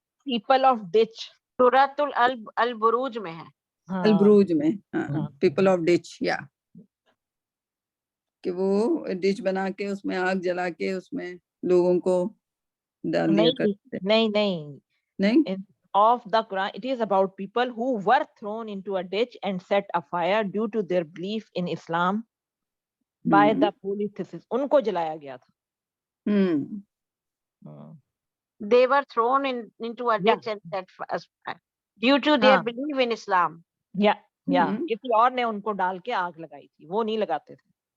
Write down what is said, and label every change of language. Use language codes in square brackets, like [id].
[en] people of ditch [ur] سورۃ البروج میں ہے، البروج میں، [en] people of ditch, [ur] یا کہ وہ ڈچ بنا کے اس میں آگ جلا کے اس میں لوگوں کو ڈال دیا کرتے. نہیں [en] of the Quran, it is about people who were thrown into a ditch and set afire due to their belief in Islam by the polytheists. [ur] ان کو جلایا گیا تھا. [en] they were thrown into a ditch and set afire due to their belief in Islam. [ur] کسی اور نے ان کو ڈال کے آگ لگائی تھی، وہ نہیں لگاتے تھے.